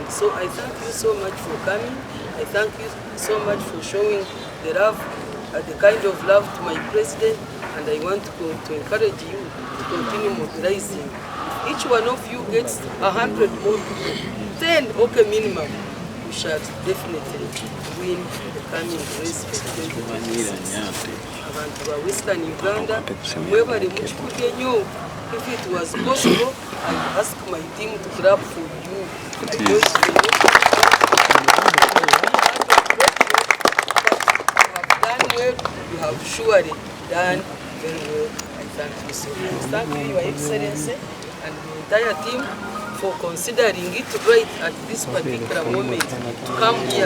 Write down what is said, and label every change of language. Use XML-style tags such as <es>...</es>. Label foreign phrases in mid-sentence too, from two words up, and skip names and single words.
<en>So I thank you so much for coming. I thank you so much for showing the love, the kind of love to my president, and I want to encourage you to continue mobilizing. Each one of you gets 100 more people, 10 okay minimum, we shall definitely win the coming race for 2026.</en> <nyn>Abantu ba Western Uganda, mwebale muchikudye nyo.</nyn> <en>If it was possible, I would ask my team to grab for you. I don't know. You have surely done very well. I thank you so much. Thank you, Your Excellency, and the entire team for considering it right at this particular moment to come here.</en>